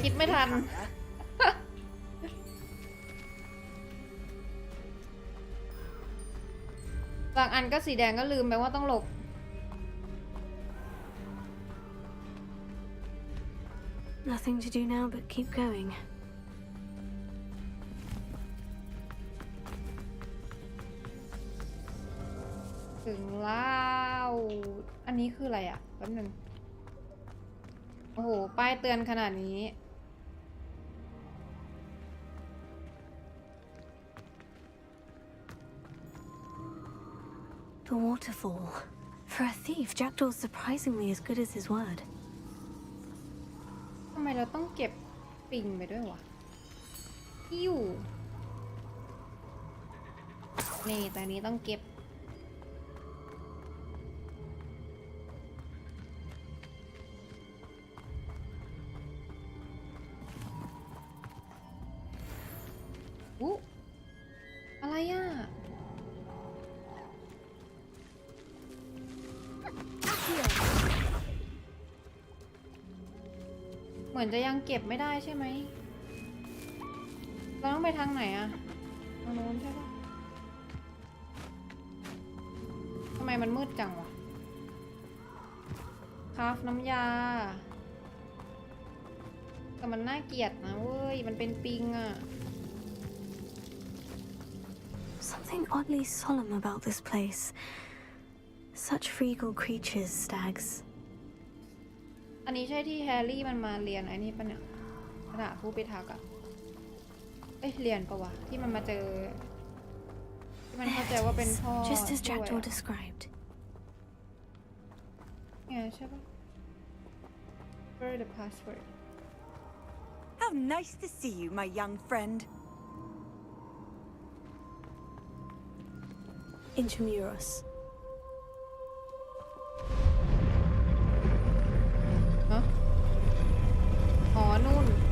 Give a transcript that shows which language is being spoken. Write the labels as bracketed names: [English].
[Thai] คิดไม่ทัน บางอันก็สีแดงก็ลืมไปว่าต้องหลบ [English] Nothing to do now but keep going. [Thai] ถึงแล้ว อันนี้คืออะไรอ่ะแป๊บนึงโอ้โห ป้ายเตือนขนาดนี้ [English] The waterfall. For a thief, Jackdaw's surprisingly as good as his word. [Thai] ทำไมเราต้องเก็บปิงไปด้วยวะหิ้วนี่แต่นี้ต้องเก็บ อะไรอ่ะเหมือนจะยังเก็บไม่ได้ใช่ไหมเราต้องไปทางไหนอะทางโน้นใช่ปะทำไมมันมืดจังวะคราฟน้ำยาแต่มันน่าเกลียดนะเว้ยมันเป็นปิงอะ [English] Something oddly solemn about this place. Such regal creatures, stags. [Thai] อันนี้ใช่ที่แฮร์รี่มันมาเรียนไอ้นี่ปะเนี่ยขณะผู้พิทักษ์อะเรียนปะวะที่มันมาเจอที่มันเข้าใจว่าเป็นพ่อ [English] Just as Jackdaw described. [Thai] ไงใช่ปะ [English] Where the password? How nice to see you, my young friend. Intramuros. [Thai] ฮะอ๋อนู่น